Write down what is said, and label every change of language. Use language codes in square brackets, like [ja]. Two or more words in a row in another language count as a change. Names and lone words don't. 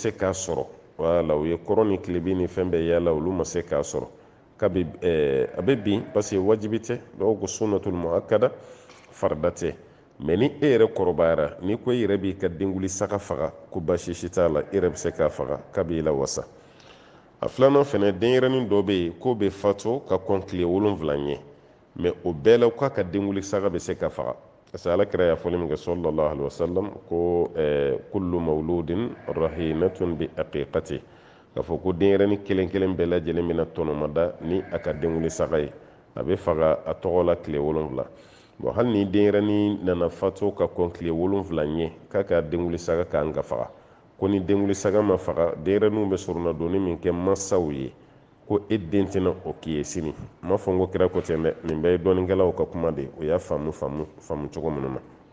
[bm] se k'a sɔrɔ wala u ye kɔrɔ ni tilebin ni fɛn bɛɛ yala olu ma se k'a sɔrɔ kabi a bɛ bin [fr] parce que [bm] wajibi tɛ dɔw ko [ar] سنة مؤكدة [bm] farida tɛ mɛ ni e yɛrɛ kɔrɔbayara ni ko e yɛrɛ b'i ka denguli saga faga ko baasi si t'a la e yɛrɛ bɛ se k'a faga kabi la wasa a filanan fɛnɛ denyɛrɛnin dɔ bɛ yen k'o bɛ fatu ka kɔn tile 7 ɲɛ mɛ o bɛɛ la k'a ka denguli saga bɛ se ka faga [fr] parce que [bm] alakira y'a fɔli min kɛ [ar] صلى الله عليه وسلم [bm] ko [ar] كل مولود رهينة بعقيقة [bm] k'a fɔ ko denyɛrɛnin kelen kelen bɛɛ lajɛlen bɛna tɔnɔmada ni a ka denguli saga ye a bɛ faga a tɔgɔ la tile 7 bon hali ni denyɛrɛnin nana fatu ka kɔn tile 7 ɲɛ k'a ka denguli saga kan ka faga ko ni denguli saga ma faga denyɛrɛninw bɛ suruna donni min kɛ mansaw ye ko e den tɛna o k'i ye sini ma fɔ n ko kira ko ten dɛ nin bɛɛ ye dɔnikɛlaw ka kuma de o y'a faamu cogo minnu na